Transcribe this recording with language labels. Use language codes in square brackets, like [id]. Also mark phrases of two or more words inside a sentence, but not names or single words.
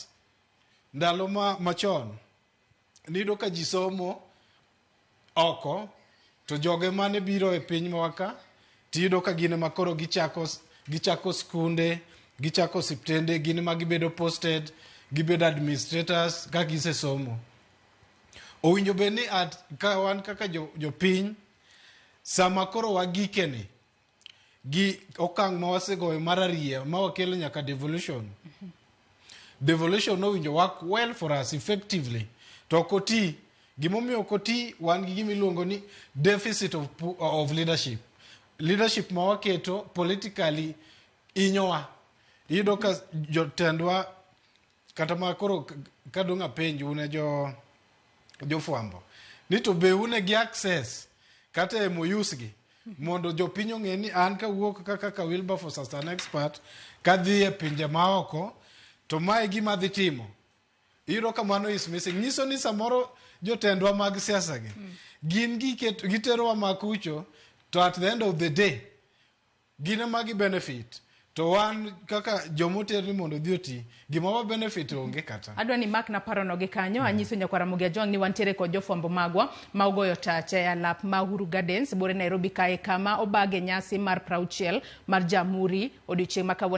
[luo] Ndalo machon nido ka ji somo oko to joge mane biro e piny mwaka tido ka gine makoro gichako skunde, gichako siptende, gine ma gibedo posted, gibedo administrators ka gise somo. Owinjo bed ni ka wan kaka jopiny sama koro wagikeni gi okang' ma wasegoyo mar ariyo ma wakelo nyaka devolution. [en] Devolution owinjo work well for us effectively. [luo] To koti gimomiyo koti wan gi gimiluongo ni [en] deficit of leadership. [luo] Leadership ma waketo politically inyowa. Iyudo ka jotendwa kata ma koro kadonga penj une jofwambo ni [en] to be [luo] une gi access kata e moyusgi mondo jopiny ong'e ni an ka wuok kaka Wilberforce [en] as an expert [luo] kadhi e pinje maoko to mae gima dhi timo. Iyudo ka mano [en] is missing. [luo] Nyiso ni samoro jotendwa mag siasa gin giterowa makucho to [en] at the end of the day [luo] gine magi benefit to wan kaka jomoterni mondo dhi oti gima wa benefit onge kata. Adwa ni mak na parono gi kanyo anyiso nyakwara Ramogi Ajwang' ni wantiere kod jofwambo magwa ma ogoyo tach e alap ma Uhuru Gardens bore Nairobi kae kama obage nyasi mar 60 mar Jamhuri odiochieng' ma kawuono.